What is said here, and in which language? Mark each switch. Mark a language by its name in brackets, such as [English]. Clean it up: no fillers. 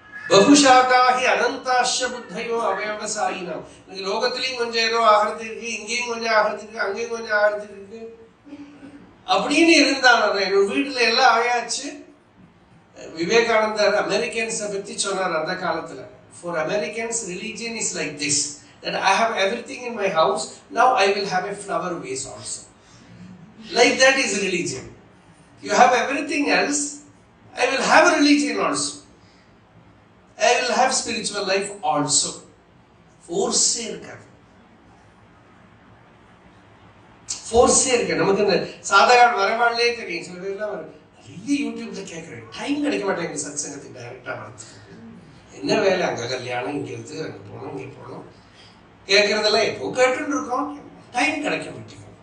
[Sanskrit] பகுஷாகாஹி அனந்தாஷ புத்தையோ அவயவசாயினா. [Tamil] இன்னைக்கு லோகத்திலையும் கொஞ்சம் ஏதோ ஆகிறது இருக்கு, இங்கேயும் கொஞ்சம் ஆகிறது இருக்கு, அங்கேயும் கொஞ்சம் ஆகிறது இருக்கு அப்படின்னு இருந்தான். என்னோட வீட்டுல எல்லாம் ஆயாச்சு. விவேகானந்தர் அமெரிக்கன்ஸை பத்தி சொன்னார் அந்த காலத்துல. [English] For Americans, religion is like this, that I have everything in my house, now I will have a flower vase also. Like that is religion. You have everything else, I will have a religion also. I will have spiritual life also. [Tamil] Force இருக்காது. Force இருக்கு. நமக்கு இந்த சாதாரண வரவாளே தெரியும். சில பேர்லாம் நிறைய யூடியூப்ல கேட்குறேன், டைம் கிடைக்க மாட்டேங்குது சத்சங்கத்துக்கு டைரக்டா வரதுக்கு. என்ன வேலை, அங்க கல்யாணம், இங்க இருந்து அங்க போகணும், இங்க போகணும், கேட்கறதெல்லாம் எப்போ கேட்டுன்னு இருக்கோம், டைம் கிடைக்க மாட்டேங்குது.